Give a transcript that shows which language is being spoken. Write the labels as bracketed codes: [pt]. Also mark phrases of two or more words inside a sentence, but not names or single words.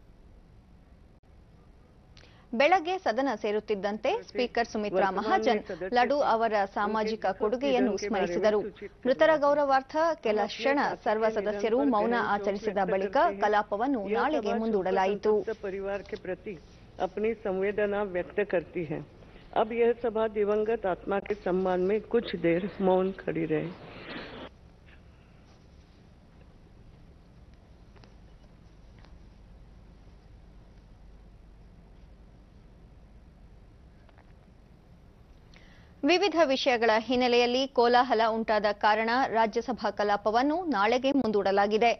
[kn] ಬೆಳಗ್ಗೆ ಸದನ ಸೇರುತ್ತಿದ್ದಂತೆ ಸ್ಪೀಕರ್ ಸುಮಿತ್ರಾ ಮಹಾಜನ್ ಲಡು ಅವರ ಸಾಮಾಜಿಕ ಕೊಡುಗೆಯನ್ನು ಸ್ಮರಿಸಿದರು. ಮೃತರ ಗೌರವಾರ್ಥ ಕೆಲ ಕ್ಷಣ ಸರ್ವ ಸದಸ್ಯರು ಮೌನ ಆಚರಿಸಿದ ಬಳಿಕ ಕಲಾಪವನ್ನು ನಾಳೆಗೆ ಮುಂದೂಡಲಾಯಿತು. [hi] अब यह सभा दिवंगत आत्मा के सम्मान में कुछ देर मौन खड़ी रहे. [kn] ವಿವಿಧ ವಿಷಯಗಳ ಹಿನ್ನೆಲೆಯಲ್ಲಿ ಕೋಲಾಹಲ ಉಂಟಾದ ಕಾರಣ ರಾಜ್ಯಸಭಾ ಕಲಾಪವನ್ನು ನಾಳೆಗೆ ಮುಂದೂಡಲಾಗಿದೆ.